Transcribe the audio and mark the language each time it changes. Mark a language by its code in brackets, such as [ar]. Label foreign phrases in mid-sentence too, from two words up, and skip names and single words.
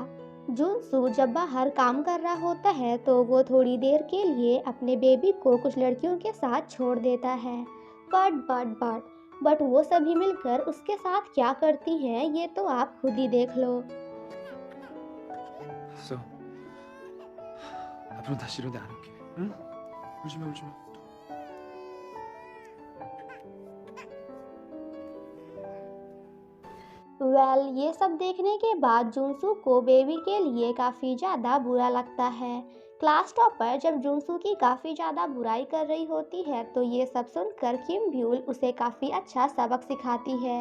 [hi] जूनसू जब बाहर काम कर रहा होता है तो वो थोड़ी देर के लिए अपने बेबी को कुछ लड़कियों के साथ छोड़ देता है। बट वो सभी मिलकर उसके साथ क्या करती हैं ये तो आप खुद ही देख लो। So, [ko] 앞으로 다시 이러지 않을게. 응? 울지 마, 울지 마. [hi] ये सब देखने के बाद जूनसू को बेबी के लिए काफ़ी ज़्यादा बुरा लगता है। [en] class topper [hi] जब जूनसू की काफ़ी ज़्यादा बुराई कर रही होती है तो ये सब सुनकर किम ब्यूल उसे काफ़ी अच्छा सबक सिखाती है।